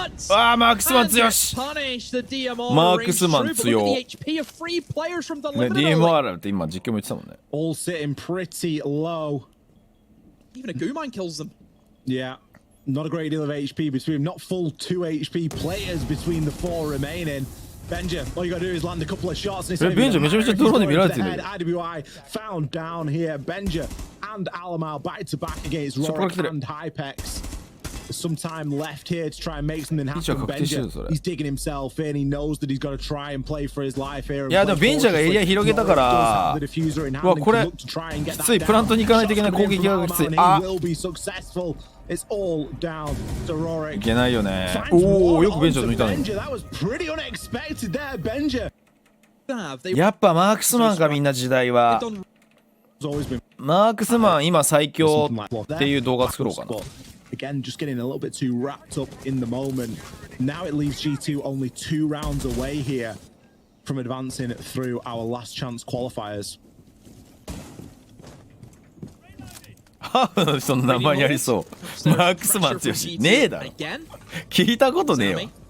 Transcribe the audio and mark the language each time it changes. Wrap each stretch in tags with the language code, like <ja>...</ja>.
<ja>あー、マークスマン強し。マークスマン強。ね、DMR って今実況も言ってたもんね。</ja> <en>All sitting pretty low. Even a Goo Mine kills them. Yeah, not a great deal of HP between them. Not full 2 HP players between the 4 remaining. Benja, all you gotta do is land a couple of shots.</en> <ja>Benja めちゃめちゃドローンで見られてる。</ja> <en>IWI found down here. Benja and Alamau back to back against Rorik and Hypex. There's some time left here to try and make something happen. Benja, he's digging himself in. He knows that he's got to try and play for his life here.</en> <ja>いやでもベンジャーがエリア広げたから、うわこれきつい。プラントに行かないといけない攻撃がきつい。あ、</ja> <en>It's all down to Rorik.</en> <ja>いけないよね。おお、よくベンジャー抜いたのに。</ja> <en>That was pretty unexpected there, Benja.</en> <ja>やっぱマークスマンか、みんな時代は。マークスマン今最強っていう動画作ろうかな。</ja> <en>Again, just getting a little bit too wrapped up in the moment. Now it leaves G2 only 2 rounds away here from advancing through our last chance qualifiers.</en> <ja>ハーフの人の名前にありそう。マークスマン強し。ねえだろ。聞いたことねえよ。</ja>